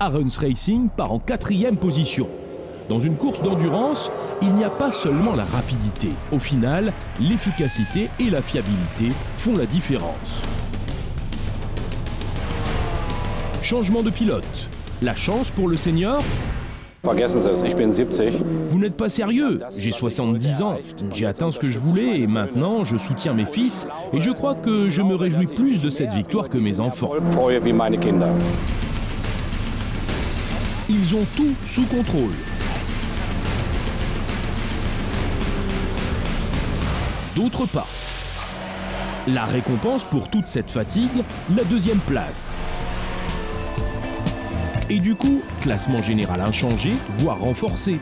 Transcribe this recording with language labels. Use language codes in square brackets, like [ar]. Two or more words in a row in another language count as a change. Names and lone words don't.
[fr] Ahrens Racing part en 4e position. Dans une course d'endurance, il n'y a pas seulement la rapidité. Au final, l'efficacité et la fiabilité font la différence. Changement de pilote. La chance pour le senior? [de] Vergessen Sie es, ich bin 70. [fr] Vous n'êtes pas sérieux, j'ai 70 ans, j'ai atteint ce que je voulais et maintenant je soutiens mes fils et je crois que je me réjouis plus de cette victoire que mes enfants. [de] Freue wie meine Kinder. [fr] Ils ont tout sous contrôle. D'autres pas. La récompense pour toute cette fatigue, la deuxième place. Et du coup, classement général inchangé, voire renforcé.